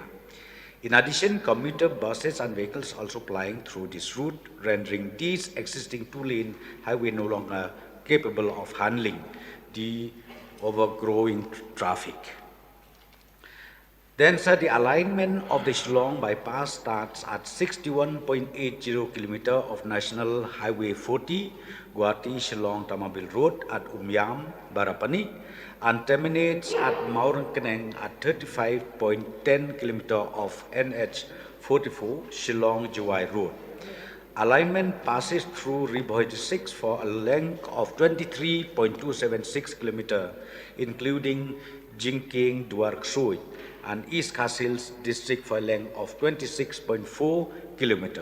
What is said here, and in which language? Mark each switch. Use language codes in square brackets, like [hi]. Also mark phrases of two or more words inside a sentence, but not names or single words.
[en] In addition, commuter buses and vehicles also plying through this route, rendering these existing two-lane highway no longer capable of handling the overgrowing traffic. Then, sir, the alignment of the Shillong Bypass starts at 61.80 km of National Highway 40, Guwahati Shillong Tamabil Road at Umyam, Barapani, and terminates at Maurangkeneng at 35.10 km of NH 44 Shillong Jiwai Road. Alignment passes through Ri Khasi 6 for a length of 23.276 km, including Jingkieng Dwar Ksoi and East Khasi Hills district for a length of 26.4 km.